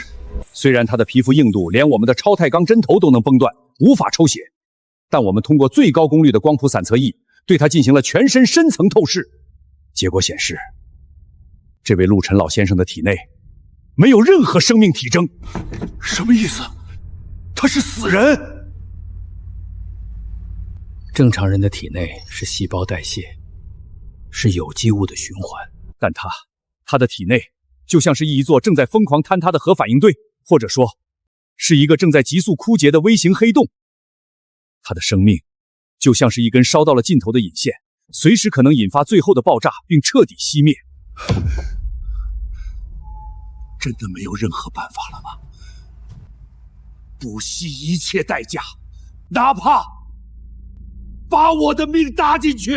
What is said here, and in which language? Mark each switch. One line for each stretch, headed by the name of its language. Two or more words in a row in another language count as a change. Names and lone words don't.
Chinese: 虽然他的皮膚硬度連我們的超鈦鋼針頭都能崩斷，無法抽血，但我們通過最高功率的光譜散測儀對他進行了全身深層透視。結果顯示，這位陸晨老先生的體內沒有任何生命體徵。什麼意思？他是死人？正常人的體內是細胞代謝，是有機物的循環，但他的體內就像是一座正在瘋狂坍塌的核反應堆，或者說，是一個正在急速枯竭的微型黑洞。他的生命就像是一根燒到了盡頭的引線，隨時可能引發最後的爆炸，並徹底熄滅。真的沒有任何辦法了嗎？不惜一切代價，哪怕把我的命搭進去。